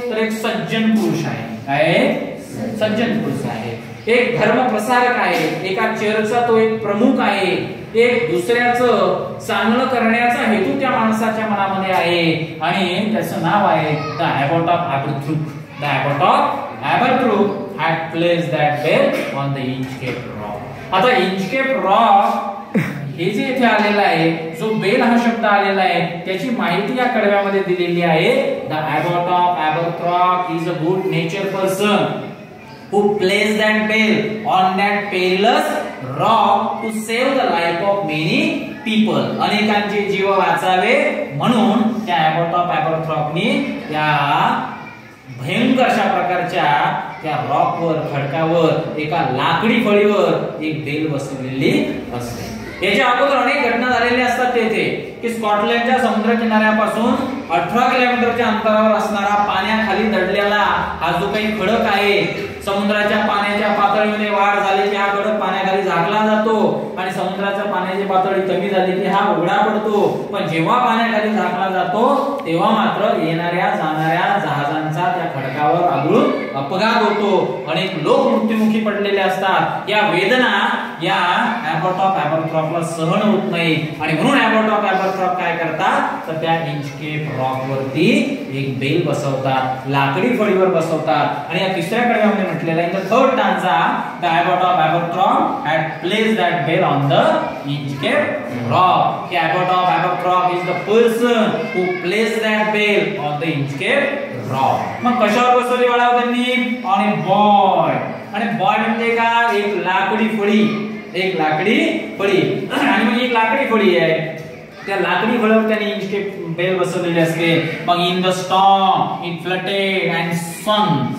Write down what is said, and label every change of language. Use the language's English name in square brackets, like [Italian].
[Marathi] तर एक सज्जन पुरुष आहे. काय? सज्जन पुरुष आहे. एक धर्म प्रसारक आहे. एका चर्चचा तो एक प्रमुख आहे. एक दुसऱ्याचं चांगलं करण्याचा हेतू त्या माणसाच्या मनामध्ये आहे आणि त्याचं नाव आहे the ॲबॉट of ॲबरथ्रॉक. [English] The abbot of Aberbrothok had placed that bell on the Inchcape Rock. [Marathi] आता इंचकेप रॉक हे जे इथे आलेलं आहे, जो बेल हा शब्द आलेला आहे त्याची माहिती या कडव्यामध्ये दिलेली आहे. [English] the abbot of Aberbrothok [Marathi] is a good nature person [English] who placed that bell on that perilous rock to save the life of many people. [Marathi] अनेकांचे जीव वाचावे म्हणून त्या ॲबॉट ऑफ ॲबरथ्रॉकनी त्या भयंकर अशा प्रकारच्या त्या रॉकवर, खडकावर, एका लाकडी फळीवर एक बेल बसवलेली असते. याच्या अगोदर अनेक घटना झालेल्या असतात तेथे की स्कॉटलंडच्या समुद्र किनाऱ्यापासून 18 किलोमीटरच्या अंतरावर असणारा पाण्याखाली दडलेला हा जो काही खडक आहे, समुद्राच्या पाण्याच्या पातळीमध्ये वाढ झाली की हा खडक पाण्याखाली झाकला जातो आणि समुद्राच्या पाण्याची पातळी कमी झाली की हा उघडा पडतो. पण जेव्हा पाण्याखाली झाकला जातो तेव्हा मात्र येणाऱ्या जाणाऱ्या जहाजांचा त्या खडकावर आदळून अपघात होतो, अनेक लोक मृत्युमुखी पडलेले असतात. या वेदना या ॲबॉट ऑफ ॲबरथ्रॉपला सहन होत नाही आणि म्हणून ॲबॉट ऑफ ॲबरथ्रॉप काय करतात तर त्या इंचकेप रॉक वरती एक बेल बसवतात, लाकडी फळीवर बसवतात. आणि या तिसऱ्या कडव्यामध्ये म्हटलेलं आहे [English] The third stanza the abbot of Aberbrothok had placed that bell on the Inchcape Rock. की abbot of Aberbrothok is the person who placed that bell on the Inchcape Rock. [Marathi] मग कशावर बसवली बाळा त्यांनी [English] On a buoy. [Marathi] आणि बॉय म्हणजे काय एक लाकडी फळी, एक लाकडी फळी. आणि मग एक लाकडी फळी आहे, त्या लाकडी फळीवर त्यांनी इंचकेप बेल बसवलेली असते. [English] मग in the storm it floated and swung.